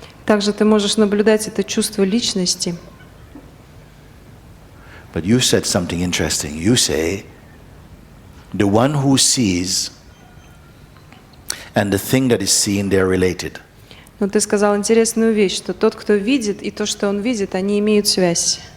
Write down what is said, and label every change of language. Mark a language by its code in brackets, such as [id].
[ru] Также ты можешь наблюдать это чувство личности. [en] But you said something interesting. You say, the one who sees and the thing that is seen, they are related. [ru] Но ты сказал интересную вещь, что тот, кто видит, и то, что он видит, они имеют связь.